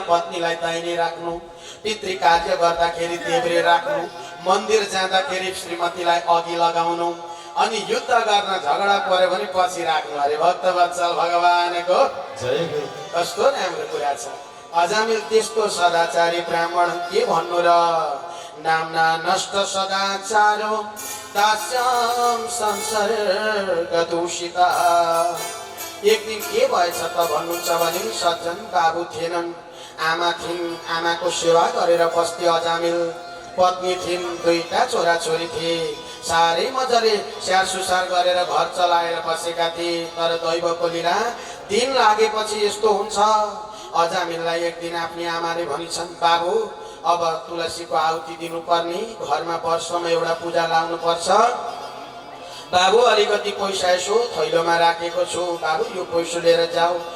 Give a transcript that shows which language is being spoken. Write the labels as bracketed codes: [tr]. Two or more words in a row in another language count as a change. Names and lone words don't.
[ne] पत्नीलाई दाहिने राख्नु पितृ कार्य गर्दाखेरि देब्रे राख्नु मन्दिर जाँदाखेरि श्रीमतीलाई अघि लगाउनु अनि युद्ध गर्न झगडा पर्यो भने पछि राख्नु अरे भक्तवत्सल भगवानको जय हो कस्तो राम्रो कुरा छ अजामिल त्यस्तो सदाचारी ब्राह्मण के भन्नु र [sa] नामना नष्ट सदाचारो दास्यम संसर्ग दूषिता [ne] एक दिन के भएछ त भन्नुहुन्छ भने सज्जन बाबु थिएनन् आमा थिइन् आमाको सेवा गरेर बस्थे अजामिल पत्नी थिइन् दुईटा छोराछोरी थिए साह्रै मजाले स्याहार सुसार गरेर घर चलाएर बसेका थिए तर दैवको लीला दिन लागेपछि यस्तो हुन्छ अजामिललाई एक दिन आफ्नी आमाले भनिछन् बाबु अब तुलसीको आहुति दिनुपर्ने घरमा वर्षमा एउटा पूजा लाउनु पर्छ बाबु अलिकति पैसा यसो थैलोमा राखेको छु बाबु यो पैसा लिएर जाऊ